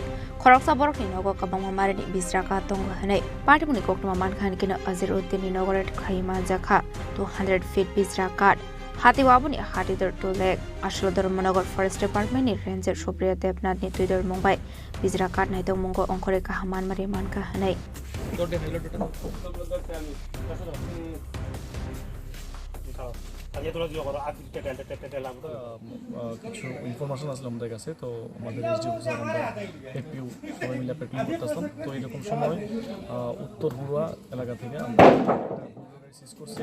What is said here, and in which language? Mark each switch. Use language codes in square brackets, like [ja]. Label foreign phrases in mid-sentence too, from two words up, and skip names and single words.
[trp] Khoroksa borokni nogo kabangma marini bisraka tongo hanai Pati muni koktuma mankhan kina Ozir Uddin ni nogoret khaima jakha 200 feet bisrakat Hati wabuni hati dor to lek Ashlodor Monogor Forest Department ni Ranger Supriya Debnath ni tuidor mungai bisrakat naito mungo onkore kahaman mari manka hanai [bn] কিছু ইনফরমেশন আসলে আমাদের কাছে তো আমাদের [en] SD officer [bn] আমরা এপিউ সবাই মিলে প্যাট্রোলিং করতেছিলাম তো এরকম সময় উত্তর হুড়া এলাকা থেকে আমরা সিজ করছি